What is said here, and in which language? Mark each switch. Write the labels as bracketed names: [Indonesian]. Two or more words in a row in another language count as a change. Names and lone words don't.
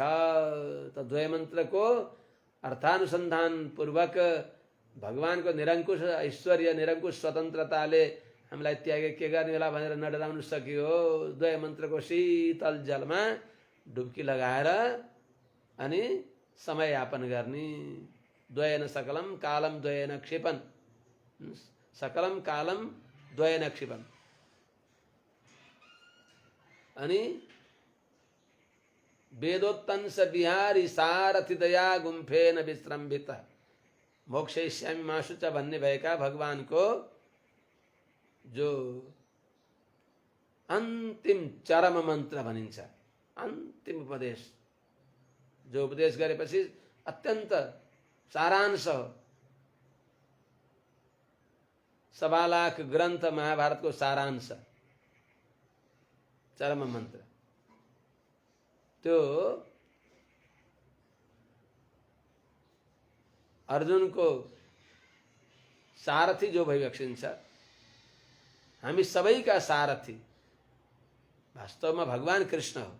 [Nepali] त द्वय मन्त्रको अर्थानुसन्धान पूर्वक भगवानको निरङ्कुश ऐश्वर्य निरङ्कुश स्वतन्त्रताले हामीलाई त्यागे के गर्ने होला भनेर नडराउनु सकियो। द्वय मन्त्रको शीतल जलमा डुब्की लगाएर अनि समय यापन गर्ने। [Sanskrit] द्वयेन सकलम कालम द्वयेन क्षिपन सकलम कालम द्वयेन क्षिपन [Nepali] अनि [Sanskrit] वेदोत्तंस बिहारी सारथि दया गुम्फेन विश्रम्भित मोक्षयिष्यामि माशु च [Nepali] भन्ने भएका भगवानको जो अन्तिम चरम मन्त्र भनिन्छ अन्तिम उपदेश जो उपदेश गरेपछि अत्यन्त सारांश हो। 1.25 लाख ग्रन्थ महाभारतको सारांश चरम मन्त्र त्यो अर्जुनको सारथी जो भइबक्सिन्छ हामी सबैका सारथी वास्तवमा भगवान कृष्ण हो।